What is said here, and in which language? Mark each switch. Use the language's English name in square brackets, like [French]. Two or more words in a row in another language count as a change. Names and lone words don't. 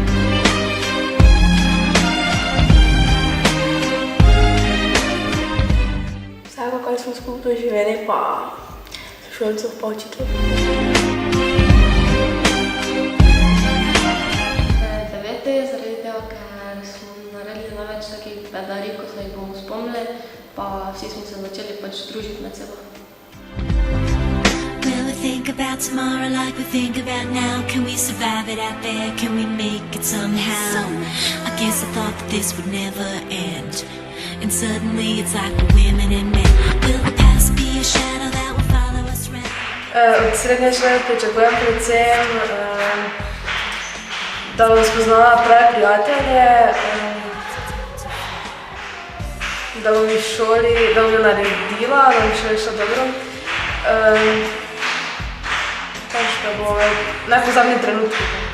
[Slovenian] Vsako, kar smo skupaj doživeli, pa sošolcev pa učiteljev. 9. zaradi tega, ker smo naredili največ takih bedarij, ko se jih bomo spomnili, pa vsi smo se začeli pač družiti med seboj. [English] Will we think about tomorrow like we think about now? Can we survive it out there? Can we make it somehow? I guess I thought that this would never end. And suddenly it's like we're women and men. Will the past be a shadow that will follow us round? [Slovenian] Od srednje šole pričakujem predvsem, da bom spoznala prave prijatelje, da bom v šoli, da bom jo naredila, da bom šoli šla dobro. Da bo najpozabniji trenutki.